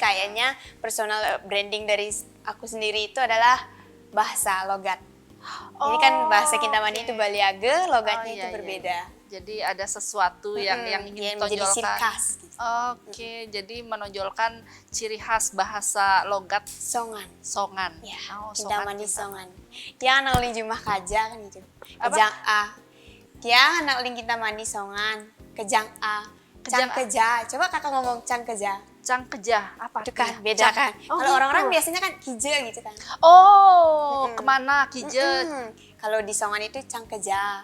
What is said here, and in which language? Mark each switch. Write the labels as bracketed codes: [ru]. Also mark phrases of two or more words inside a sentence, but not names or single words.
[id] kayaknya personal branding dari aku sendiri itu adalah bahasa logat. Jadi kan bahasa Kintamani itu Baliage, logatnya itu iya, berbeda. Jadi ada sesuatu yang ingin yang menjadi ciri ditonjolkan. khas. Gitu. Oke, jadi menonjolkan ciri khas bahasa logat Songan. Songan. Ya, Kintamani. Kintamani Songan. Dia anak uling Jumah Kaja kan gitu. Apa? Kejang A. Dia anak uling Kintamani Songan. Kejang A. Kejang Cang Keja. Coba kakak ngomong Cang Keja. Cangkejah, apa Itu kan artinya? beda kan. Oh, Kalau orang-orang gitu. biasanya kan hije gitu kan. Oh, kemana Kije? Kalau di Songan itu Cangkeja.